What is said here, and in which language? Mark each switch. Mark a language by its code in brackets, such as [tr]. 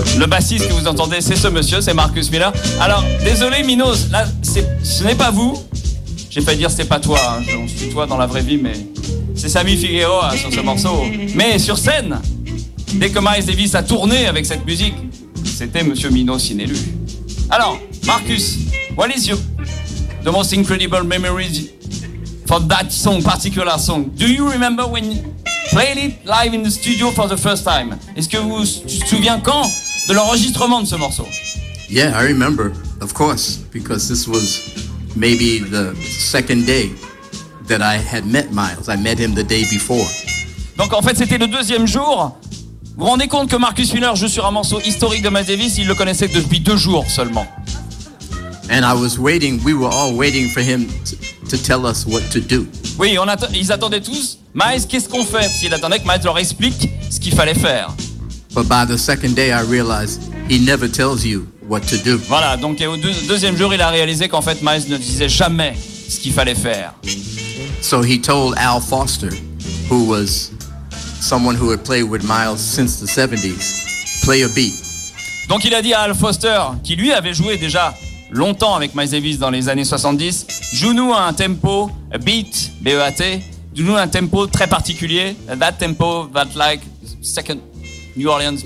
[fr] Le bassiste que vous entendez, c'est ce monsieur, c'est Marcus Miller. Alors, désolé Minos, là, ce n'est pas vous. J'ai pas dire c'est pas toi, hein. On se tutoie dans la vraie vie, mais c'est Sammy Figueroa sur ce morceau. Mais sur scène, dès que Miles Davis a tourné avec cette musique, c'était Monsieur Minos inélu. [en] Alors, Marcus, what is your the most incredible memories for that song, particular song? Do you remember when you played it live in the studio for the first time? [fr] Est-ce que vous vous souvenez quand de l'enregistrement de ce morceau? [en] Yeah, I remember, of course, because this was maybe the second day that I had met Miles. I met him the day before. [fr] Donc en fait, c'était le deuxième jour. Vous vous rendez compte que Marcus Miller joue sur un morceau historique de Miles Davis, il le connaissait depuis deux jours seulement. [en] And I was waiting, we were all waiting for him to tell us what to do. [fr] Oui, ils attendaient tous, Miles, qu'est-ce qu'on fait? Parce qu'ils attendaient que Miles leur explique ce qu'il fallait faire. [en] But by the second day, I realized he never tells you what to do. [fr] Voilà, donc au deuxième jour, il a réalisé qu'en fait, Miles ne disait jamais ce qu'il fallait faire. [en] So he told Al Foster, who was someone who had played with Miles since the 70s, play a beat. [fr] Donc il a dit à Al Foster, qui lui avait joué déjà longtemps avec Miles Davis dans les années 70, joue-nous un tempo, [en] a beat, B-E-A-T, [fr] joue-nous un tempo très particulier, [en] that tempo, that like second New Orleans beat.